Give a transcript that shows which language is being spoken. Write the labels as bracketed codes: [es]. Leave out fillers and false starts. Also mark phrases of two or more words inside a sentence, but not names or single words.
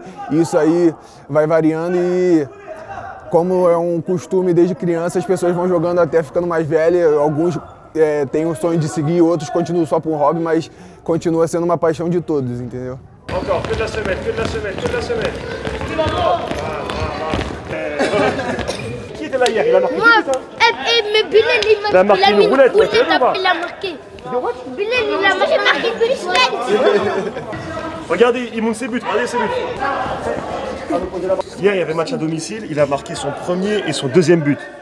[pt] Isso aí vai variando e, como é um costume desde criança, as pessoas vão jogando até ficando mais velhas. Alguns têm o sonho de seguir, outros continuam só por hobby, mas continua sendo uma paixão de todos, entendeu? [fr] Encore, que de la semaine, que de la semaine, que de la semaine. Qui était là hier? Il a marqué. Moi, mais Bilal, il a marqué une roulette, il a marqué. Bilal, il a marqué une roulette. Regardez, il monte ses buts, regardez ses buts. Hier, il y avait match à domicile, il a marqué son premier et son deuxième but.